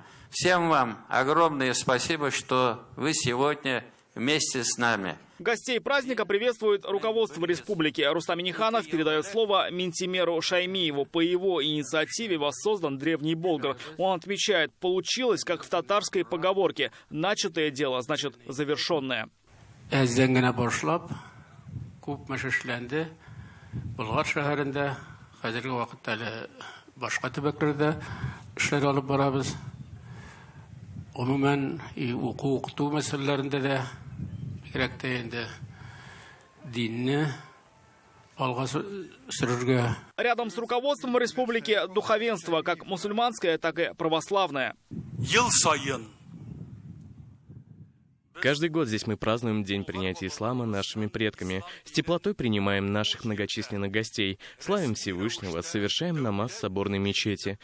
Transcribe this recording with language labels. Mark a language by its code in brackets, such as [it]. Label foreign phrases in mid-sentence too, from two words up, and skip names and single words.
[ru] Всем вам огромное спасибо, что вы сегодня вместе с нами. Гостей праздника приветствует руководство республики. Рустам Минниханов передает слово Минтимеру Шаймиеву. По его инициативе воссоздан древний Болгар. Он отмечает, получилось, как в татарской поговорке: начатое дело значит завершенное. [tt] Болгар шәһәрендә хәзерге вакытта әле башка төбәкләрдә эшләр алып барабыз. Гомумән укыту мәсьәләләрендә дә бигрәк тә инде динне алга сөрергә. [ru] Рядом с руководством республики духовенство, как мусульманское, так и православное. [tt] Ел сайын. [ru] Каждый год здесь мы празднуем День принятия ислама нашими предками. С теплотой принимаем наших многочисленных гостей, славим Всевышнего, совершаем намаз в соборной мечети.